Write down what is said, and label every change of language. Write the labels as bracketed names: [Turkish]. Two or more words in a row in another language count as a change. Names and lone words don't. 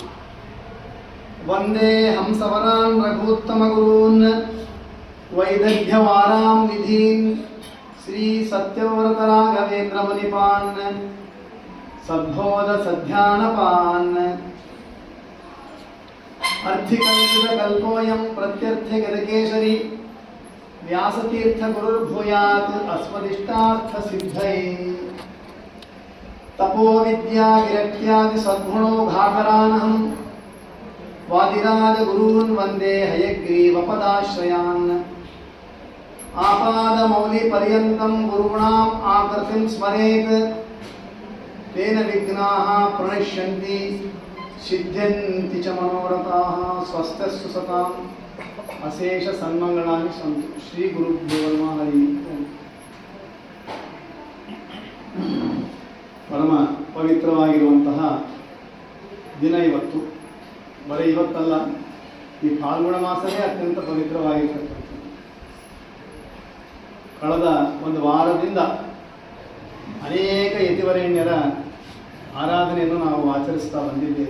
[Sanskrit] ವಂದೇ ಹಂಸವರಾನ್ ರಘೂತ್ತಮ ಗುರೂನ್ ವೈದಗ್ಧ್ಯವಾರಾಂ ನಿಧೀನ್ ಶ್ರೀ ಸತ್ಯವ್ರತ ರಾಘವೇಂದ್ರ ಮುನಿಪಾನ್ ಸದ್ಬೋಧ ಸಧ್ಯಾನಪಾನ್ ಅರ್ಥಿಕಲ್ಪಿತ ಕಲ್ಪೋಯಂ ಪ್ರತ್ಯರ್ಥ್ಯ ಗದಕೇಶರಿ ವ್ಯಾಸತೀರ್ಥ ಗುರುರ್ಭೂಯಾತ್ ಅಸ್ಮದಿಷ್ಟಾರ್ಥ ಸಿದ್ಧೈ ತಪೋ ವಿದ್ಯಾ ವಿರಕ್ತ್ಯಾದಿ ಸದ್ಗುಣೋ ಘಾಕರಾನಹಂ ವಾದಿರಾಜ ಗುರೂನ್ ವಂದೇ ಹಯಗ್ರೀವ ಪದಾಶ್ರಯಾನ್ ಆಪಾದ ಮೌಲಿ ಪರ್ಯಂತಂ ಗುರುಣಾಂ ಆಕೃತಿಂ ಸ್ಮರೇತ್ ತೇನ ವಿಘ್ನಾಃ ಪ್ರಣಶ್ಯಂತಿ ಸಿದ್ಧ್ಯಂತಿ ಚ ಮನೋರಥಾಃ ಸ್ವಸ್ತ್ಯಸ್ತು ಸತಾಂ ಅಶೇಷ ಸನ್ಮಂಗಳಾನಿ ಸಂತು. ಶ್ರೀ ಗುರುಭ್ಯೋ ನಮಃ. ಹರಿ ಓಂ. [Kannada] ಪರಮ ಪವಿತ್ರವಾಗಿರುವಂತಹ ದಿನ ಇವತ್ತು. ಬರೀ ಇವತ್ತಲ್ಲ, ಈ ಫಾಲ್ಗುಣ ಮಾಸವೇ ಅತ್ಯಂತ ಪವಿತ್ರವಾಗಿರ್ತಕ್ಕಂಥದ್ದು. ಕಳೆದ ಒಂದು ವಾರದಿಂದ ಅನೇಕ ಯತಿವರೇಣ್ಯರ ಆರಾಧನೆಯನ್ನು ನಾವು ಆಚರಿಸ್ತಾ ಬಂದಿದ್ದೇವೆ.